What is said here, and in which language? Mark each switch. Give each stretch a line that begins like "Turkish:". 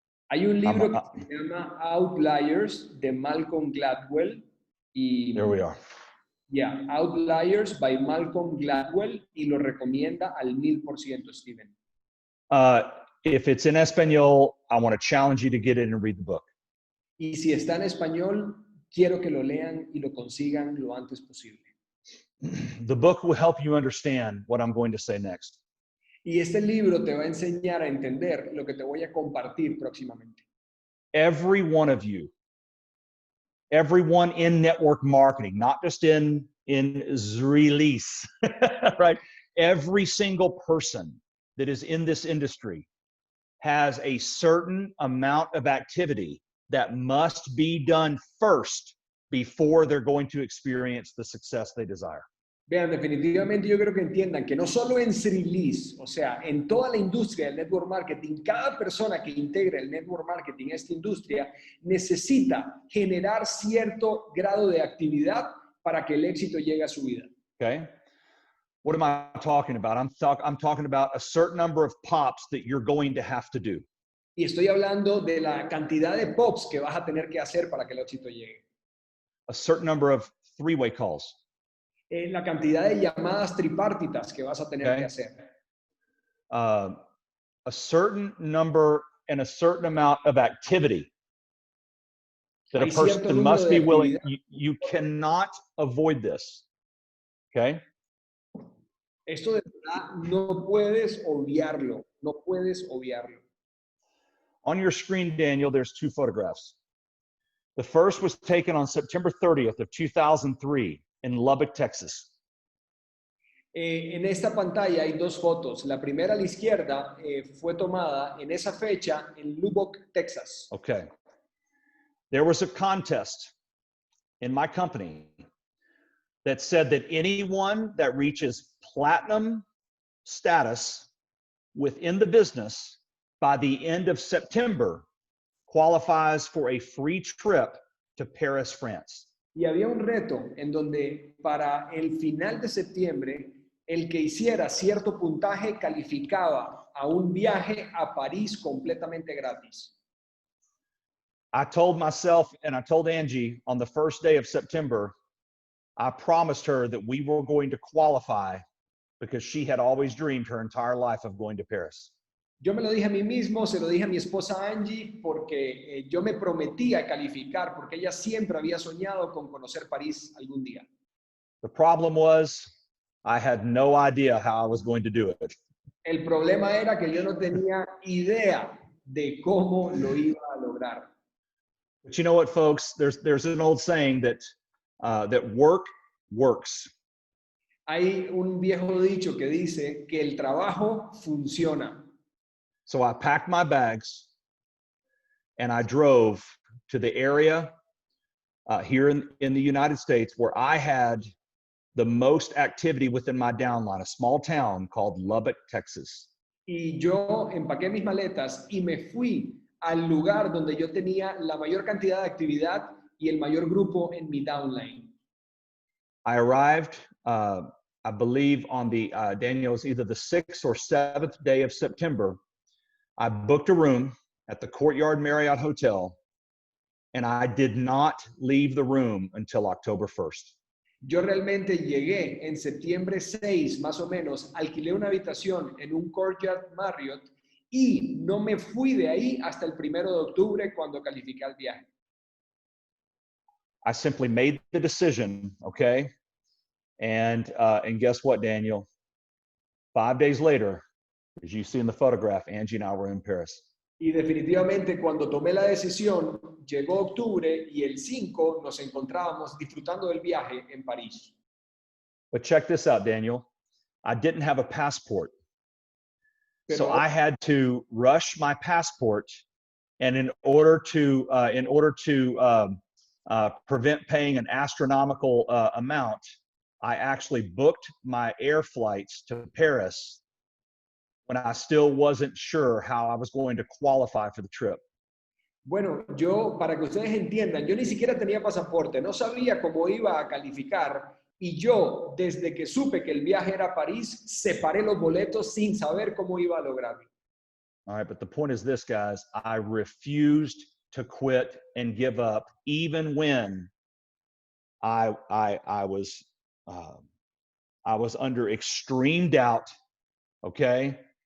Spanish: Hay un libro que se llama Outliers de Malcolm Gladwell.
English: There we are. Yeah, Outliers by Malcolm Gladwell
Spanish: y lo recomienda al 1000%, Steven.
English: If it's in Espanol, I want to challenge you to get it and read the book.
Spanish: Y si está en español, quiero que lo lean y lo consigan lo antes posible.
English: The book will help you understand what I'm going to say next.
Spanish: Y este libro te va a enseñar a entender lo que te voy a compartir próximamente.
English: Every one of you, everyone in network marketing, not just in Zrii, right? Every single person that is in this industry has a certain amount of activity that must be done first before they're going to experience the success they desire.
Spanish: Vean, definitivamente yo creo que entiendan que no solo en Zrii, o sea, en toda la industria del network marketing, cada persona que integra el network marketing a esta industria necesita generar cierto grado de actividad para que el éxito llegue a su vida.
English: Okay? What am I talking about? I'm talking about a certain number of pops that you're going to have to do.
Spanish: Y estoy hablando de la cantidad de pops que vas a tener que hacer para que el éxito llegue.
English: A certain number of three-way calls.
Spanish: La cantidad de llamadas tripartitas que vas a tener que hacer.
English: A certain number and a certain amount of activity that a person must be willing. You cannot avoid this. Okay?
Spanish: Esto de verdad no puedes obviarlo. No puedes obviarlo.
English: On your screen, Daniel, there's two photographs. The first was taken on September 30th of 2003 in Lubbock, Texas.
Spanish: En esta pantalla hay dos fotos. La primera a la izquierda fue tomada en esa fecha en Lubbock, Texas.
English: Okay. There was a contest in my company that said that anyone that reaches platinum status within the business by the end of September qualifies for a free trip to Paris, France.
Spanish: Y había un reto en donde para el final de septiembre, el que hiciera cierto puntaje calificaba a un viaje a París completamente gratis.
English: I told myself and I told Angie on the first day of September, I promised her that we were going to qualify because she had always dreamed her entire life of going to Paris.
Spanish: Yo me lo dije a mí mismo, se lo dije a mi esposa Angie, porque yo me prometía calificar, porque ella siempre había soñado con conocer París algún día.
English: The problem was I had no idea how I was going to do it.
Spanish: El problema era que yo no tenía idea de cómo lo iba a lograr.
English: But you know what, folks? There's an old saying that that work works.
Spanish: Hay un viejo dicho que dice que el trabajo funciona.
English: So I packed my bags and I drove to the area here in the United States where I had the most activity within my downline, a small town called Lubbock, Texas.
Spanish: Y yo empaqué mis maletas y me fui al lugar donde yo tenía la mayor cantidad de actividad y el mayor grupo en mi downline.
English: I arrived, I believe, on the, Daniel, it was either the 6th or 7th day of September. I booked a room at the Courtyard Marriott Hotel, and I did not leave the room until October 1st.
Spanish: Yo realmente llegué en septiembre 6, más o menos, alquilé una habitación en un Courtyard Marriott y no me fui de ahí hasta el 1 de octubre cuando califiqué al viaje.
English: I simply made the decision, okay? And guess what, Daniel? 5 days later, as you see in the photograph, Angie and I were in Paris.
Spanish: Y definitivamente cuando tomé la decisión, llegó octubre y el 5 nos encontrábamos disfrutando del viaje en París.
English: But check this out, Daniel. I didn't have a passport. So
Spanish: Pero,
English: I had to rush my passport, and in order to prevent paying an astronomical amount, I actually booked my air flights to Paris when I still wasn't sure how I was going to qualify for the trip.
Spanish: bueno, yo, para que ustedes entiendan, yo ni siquiera tenía pasaporte, no sabía cómo iba a calificar y yo, desde que supe que el viaje era a París, separé los boletos sin saber cómo iba a lograrlo.
English: All right, but the point is this, guys. I refused to quit and give up, even when I was under extreme doubt, okay?